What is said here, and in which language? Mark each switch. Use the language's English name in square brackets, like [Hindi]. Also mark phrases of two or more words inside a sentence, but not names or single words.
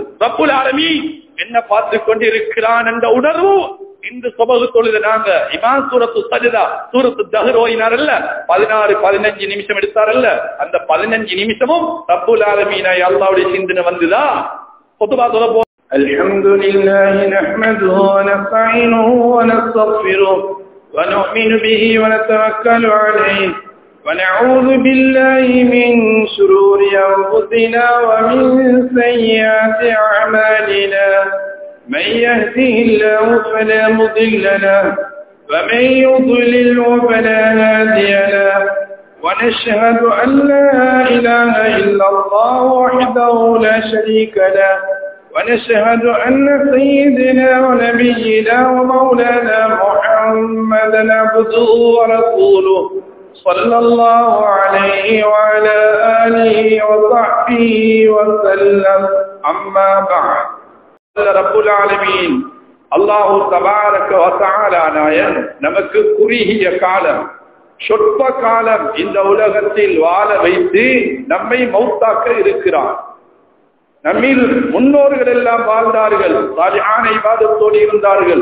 [Arabic] رب العالمين [Tamil] என்ன பார்த்து கொண்டிருக்கிறான் என்ற உணர்வு இன்று சுபஹ் தொழுது நாங்க இமாம் சூரத்து சஜ்தா சூரத்து தஹர் ஓதினாரல்ல 16-15 நிமிஷம் எடுத்தாரல்ல, அந்த 15 நிமிஷமும் [Arabic] رب العالمين [Tamil] அல்லாஹ்வுடைய சிந்தனை வந்துதா? குத்பா தொழ போ [Arabic] الحمد لله نحمده ونستعينه ونستغفره ونؤمن به ونتوكل عليه ونعوذ بالله من شرور أنفسنا ومن سيئات أعمالنا من يهده الله فلا مضل له ومن يضلل فلا هادي له ونشهد أن لا إله إلا الله وحده لا شريك له ونشهد أن سيدنا ونبينا ومولانا محمدا عبده ورسوله صلى الله عليه وعلى آله وصحبه وسلم أما بعد. رب العالمين الله تبارك وتعالى [Tamil] நாயன் நமக்கு குறுகிய காலம் சொற்ப காலம் இந்த உலகத்தில் வாழ வைத்து நம்மை மௌத்தாக்க இருக்கிறார். நம்மில் முன்னோர்கள் எல்லாம் வாழ்ந்தார்கள், சாலிஹான இபாதத்தோடு இருந்தார்கள்.